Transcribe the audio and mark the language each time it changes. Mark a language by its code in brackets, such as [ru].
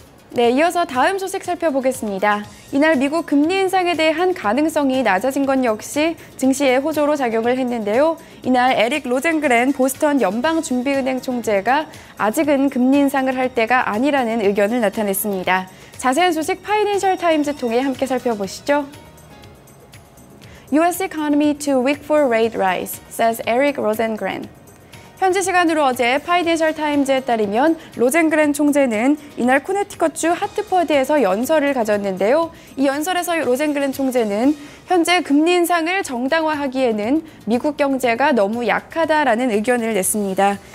[ko] 네, 이어서 다음 소식 살펴보겠습니다. 이날 미국 금리 인상에 대한 가능성이 낮아진 건 역시 증시에 호조로 작용을 했는데요. 이날 에릭 로젠그렌 보스턴 연방준비은행 총재가 아직은 금리 인상을 할 때가 아니라는 의견을 나타냈습니다. 자세한 소식 파이낸셜 타임즈 통해 함께 살펴보시죠. [en] U.S. economy too weak for rate rise, says Eric Rosengren. [ko] 현지 시간으로 어제 파이낸셜 타임즈에 따르면 로젠그렌 총재는 이날 코네티컷주 하트퍼드에서 연설을 가졌는데요. 이 연설에서 로젠그렌 총재는 현재 금리 인상을 정당화하기에는 미국 경제가 너무 약하다라는 의견을 냈습니다.